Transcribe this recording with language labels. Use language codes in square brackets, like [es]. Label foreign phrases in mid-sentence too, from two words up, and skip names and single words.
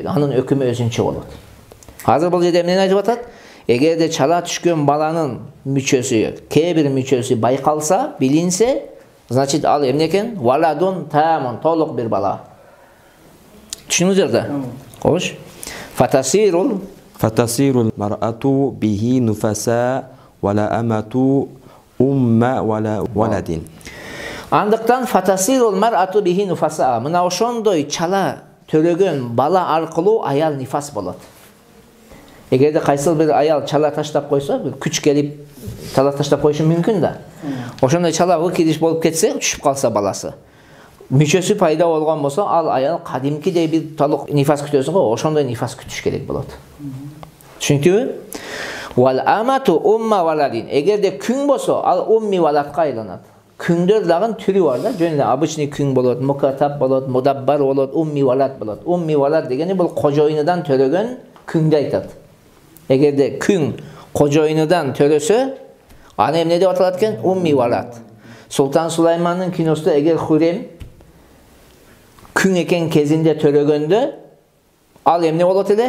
[ky] Анын өкүмү өзүнчө болот. Азыр бул жерде эмнени айтып атат? Эгерде чала түшкөн баланын мүчөсү, кээ бир мүчөсү байкалса, билинсе, значит ал эмне экен? [ar] ولد تام, [ky] толук бир бала. Түшүнүңүздөр да? Кош. Фатасирул [ar] المرأة به نفساء والأمة أم ولد. Андыктан فتصير المرأة به نفساء. [ky] Мына ошондой чала төрөгөн бала аркылуу аял нифас болот. Эгерде кайсыл бир аял чала таштап койсо, бир күч келип чала таштап коюшу мүмкүн да. Ошондой чала кидиш болуп кетсе, түшүп калса баласы. Мүчөсү пайда болгон болсо, ал аял кадимкидей бир толук нифас күтөсүң го, ошондой нифас күтүш керек болот. Түшүндүңбү? [ar] والأمة أم ولد. [ky] Эгерде күң болсо, ал умми валадка айланат. Күңдөр дагы түрү бар да, жөн эле обычный күң болот, мукатаб болот, мудаббар болот, умми валад болот. Умми валад дегени бул кожоюнудан төрөгөн күңдү айтат. Эгерде күң кожоюнудан төрөсө, аны эмне деп аталат экен? Умми валад. Султан Сулаймандын киносунда эгер Хурем күң экен кезинде төрөгөндө, ал эмне болот эле?